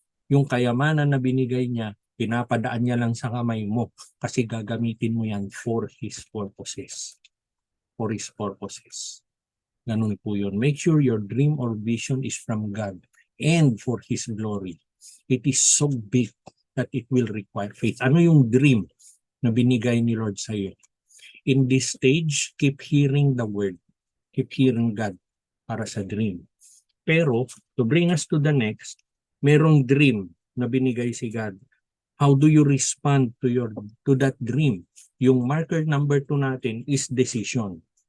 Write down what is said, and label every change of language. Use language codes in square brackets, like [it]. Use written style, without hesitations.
[tl] Yung kayamanan na binigay niya, pinapadaan niya lang sa kamay mo kasi gagamitin mo yan [en] for His purposes. For His purposes. [tl] Ganun po yun. [en] Make sure your dream or vision is from God and for His glory. It is so big that it will require faith. [tl] Ano yung dream na binigay ni Lord sa iyo? [en] In this stage, keep hearing the word. Keep hearing God [tl] para sa dream. Pero, [en] to bring us to the next, [tl] merong dream na binigay si God. [en] How do you respond to that dream? [tl] Yung marker number 2 natin [en] is decision.